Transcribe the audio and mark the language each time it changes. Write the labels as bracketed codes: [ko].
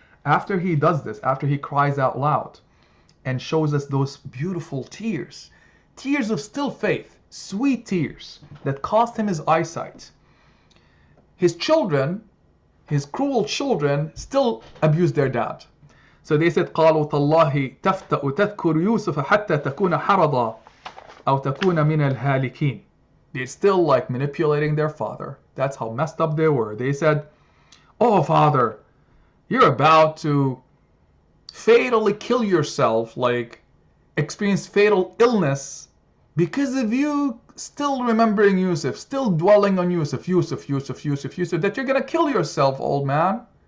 [en] After he does this, after he cries out loud and shows us those beautiful tears of still faith, sweet tears that cost him his eyesight, his children, his cruel children, still abused their dad. So they said, [ar] قالوا تالله تفتأ تذكر يوسف حتى تكون حرضا أو تكون من الهالكين. [en] They're still manipulating their father. That's how messed up they were. They said, oh, father, you're about to fatally kill yourself, experience fatal illness because of you still remembering Yusuf, still dwelling on Yusuf, that you're going to kill yourself, old man.